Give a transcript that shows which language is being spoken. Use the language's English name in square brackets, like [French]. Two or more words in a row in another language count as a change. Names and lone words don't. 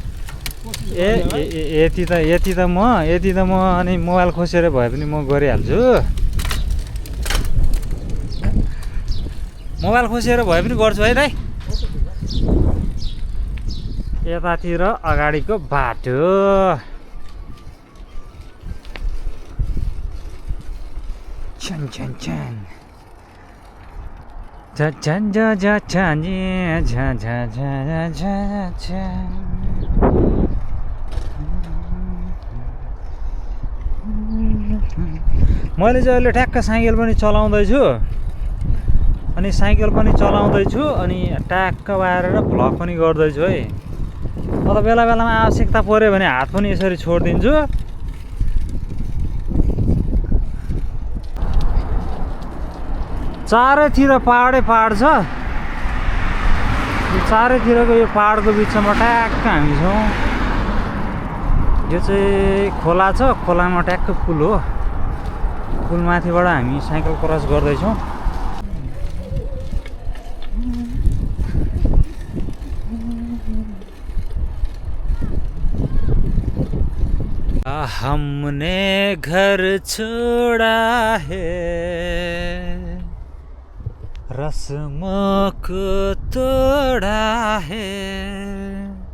[Nepali] यति त म अनि मोबाइल खोसेर भए पनि म गरिहाल्छु। मोबाइल खोसेर भए पनि गर्छु है दाइ। यतातिर अगाडिको बाटो छन छन छन झन झ झ छन झ झ झ झ झ। मैले चाहिँ अहिले ठ्याक्क साइकल पनि चलाउँदैछु। अनि अनि ट्याक्क बारेर भ्लग पनि गर्दैछु है। तर बेला बेलामा आवश्यकता पऱ्यो भने हात पनि यसरी छोडिदिन्छु। चारैतिर पहाडै पहाड छ। चारैतिरको यो पहाडको बिचमा ट्याक्क हामी छौँ। यो चाहिँ खोला छ। खोलामा ट्याक्क पुल हो। पुलमाथिबाट हामी साइकल क्रस गर्दैछौँ। [Hindi] हमने घर छोड़ा है, रस्मों को तोड़ा है।